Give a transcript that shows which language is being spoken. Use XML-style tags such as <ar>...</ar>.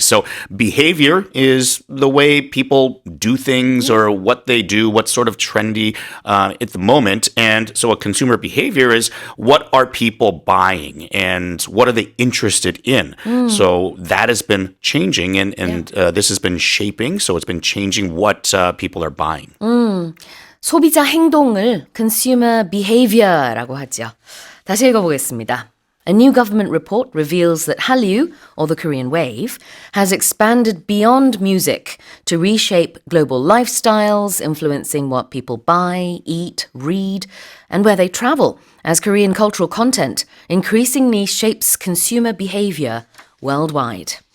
<en>So behavior is the way people do things or what they do, what's sort of trendy at the moment. And so a consumer behavior is what are people buying and what are they interested in? So that has been changing and this has been shaping. So it's been changing what people are buying.</en> <ko>소비자 행동을 consumer behavior라고 하죠. 다시 읽어보겠습니다.</ko> <en>A new government report reveals that hallyu, or the Korean wave, has expanded beyond music to reshape global lifestyles, influencing what people buy, eat, read, and where they travel, as Korean cultural content increasingly shapes consumer behavior worldwide.</en>